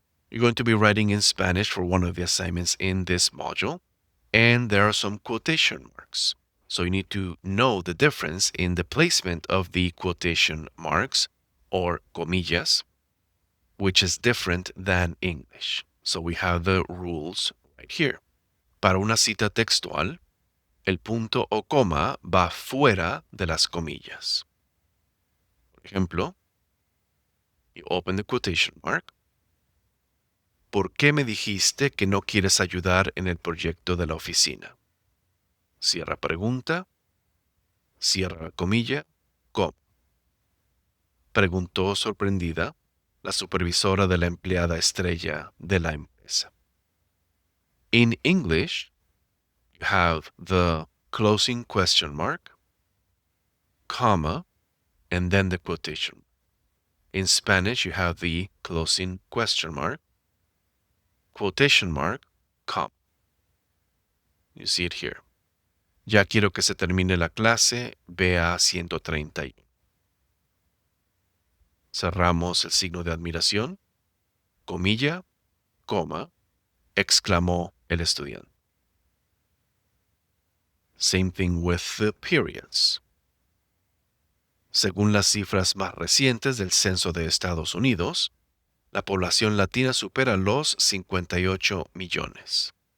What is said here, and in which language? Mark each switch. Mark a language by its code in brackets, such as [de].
[en] You're going to be writing in Spanish for one of the assignments in this module, and there are some quotation marks. So you need to know the difference in the placement of the quotation marks, or comillas, which is different than English. So we have the rules right here. [es] Para una cita textual, el punto o coma va fuera de las comillas. Por ejemplo, [en] you open the quotation mark. [es] ¿Por qué me dijiste que no quieres ayudar en el proyecto de la oficina? Cierra pregunta, cierra la comilla, coma. Preguntó sorprendida la supervisora de la empleada estrella de la empresa. [en] In English, you have the closing question mark, comma, and then the quotation. In Spanish, you have the closing question mark, quotation mark, comma. You see it here. [es] Ya quiero que se termine la clase, BA131. Cerramos el signo de admiración, comilla, coma, exclamó el estudiante. [en] Same thing with the periods. [es] Según las cifras más recientes del Censo de Estados Unidos, la población latina supera los 58 millones.